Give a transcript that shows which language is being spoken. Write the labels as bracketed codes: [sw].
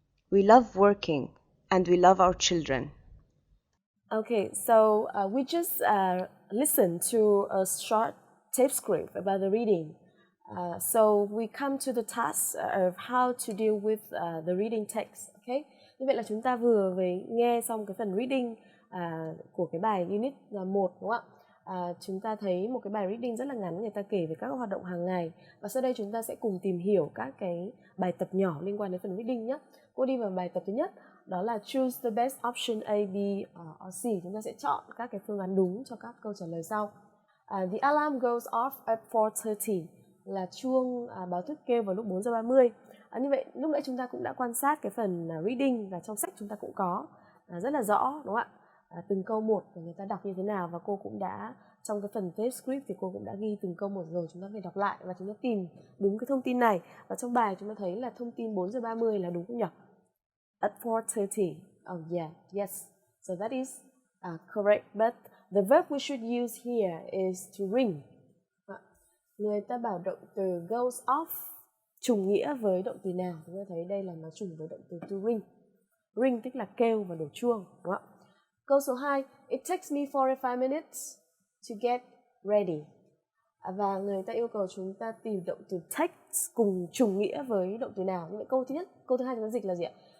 [en] We love working, and we love our children. Okay, so we just listened to a short tape script about the reading. So we come to the task of how to deal with the reading text. [vi] Okay, như vậy là chúng ta vừa nghe xong cái phần reading của cái bài Unit 1 đúng không ạ? Chúng ta thấy một cái bài reading rất là ngắn, người ta kể về các hoạt động hàng ngày, và sau đây chúng ta sẽ cùng tìm hiểu các cái bài tập nhỏ liên quan đến phần reading nhé. Cô đi vào bài tập thứ nhất, đó là [en] choose the best option A, B or C. [vi] Chúng ta sẽ chọn các cái phương án đúng cho các câu trả lời sau. [en] The alarm goes off at 4:30 [vi] là chuông báo thức kêu vào lúc 4:30. Như vậy lúc nãy chúng ta cũng đã quan sát cái phần reading, và trong sách chúng ta cũng có rất là rõ đúng không ạ? Từng câu một của người ta đọc như thế nào, và cô cũng đã Trong cái phần tape script thì cô cũng đã ghi từng câu một rồi, chúng ta phải đọc lại và chúng ta tìm đúng cái thông tin này. Và trong bài chúng ta thấy là thông tin 4 giờ 30 là đúng không nhỉ? [en] At 4:30. Oh yeah, yes. So that is correct. But the verb we should use here is to ring. [vi] Người ta bảo động từ [en] goes off [vi] trùng nghĩa với động từ nào? Chúng ta thấy đây là nó trùng với động từ [en] to ring. [vi] Ring tức là kêu và đổ chuông, đúng không? Câu số 2, [en] it takes me 45 minutes to get ready. [vi] Và người ta yêu cầu chúng ta tìm động từ takes cùng trùng nghĩa với động từ nào? Như vậy câu thứ nhất, câu thứ hai chúng ta dịch là gì ạ?